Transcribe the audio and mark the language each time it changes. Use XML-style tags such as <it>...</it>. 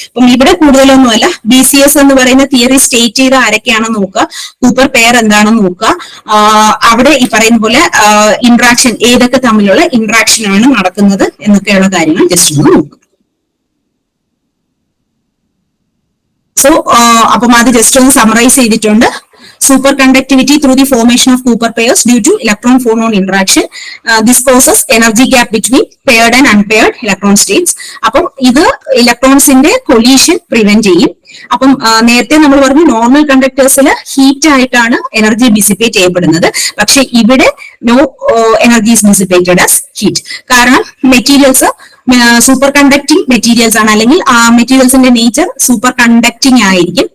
<ml>അപ്പം ഇവിടെ കൂടുതലൊന്നുമല്ല, BCS എന്ന് പറയുന്ന തിയറി സ്റ്റേറ്റ് ചെയ്ത ആരൊക്കെയാണെന്ന് നോക്കുക, കൂപ്പർ പെയർ എന്താണെന്ന് നോക്കുക, അവിടെ ഈ പറയുന്ന പോലെ ഇന്ററാക്ഷൻ ഏതൊക്കെ തമ്മിലുള്ള ഇന്ററാക്ഷൻ ആണ് നടക്കുന്നത് എന്നൊക്കെയുള്ള കാര്യങ്ങൾ ജസ്റ്റ് ഒന്ന് നോക്കുക. സോ അപ്പം അത് ജസ്റ്റ് ഒന്ന് സമറൈസ് ചെയ്തിട്ടുണ്ട്.</ml> <en>Superconductivity through the formation of Cooper pairs due to electron-phonon interaction. This causes energy gap between paired and unpaired electron states.</en> <ml>അപ്പം ഇത് ഇലക്ട്രോൺസിന്റെ കൊലീഷൻ പ്രിവെന്റ് ചെയ്യും. അപ്പം നേരത്തെ നമ്മൾ പറഞ്ഞു നോർമൽ കണ്ടക്ടേഴ്സിൽ ഹീറ്റ് ആയിട്ടാണ് എനർജി ഡിസിപ്പേറ്റ് ചെയ്യപ്പെടുന്നത്.</ml> <en>പക്ഷെ ഇവിടെ no energy is dissipated as heat.</en> <ml>കാരണം മെറ്റീരിയൽസ് സൂപ്പർ കണ്ടക്ടിങ് മെറ്റീരിയൽസ് ആണ്, അല്ലെങ്കിൽ ആ മെറ്റീരിയൽസിന്റെ നേച്ചർ സൂപ്പർ കണ്ടക്ടിങ് ആയിരിക്കും.</ml>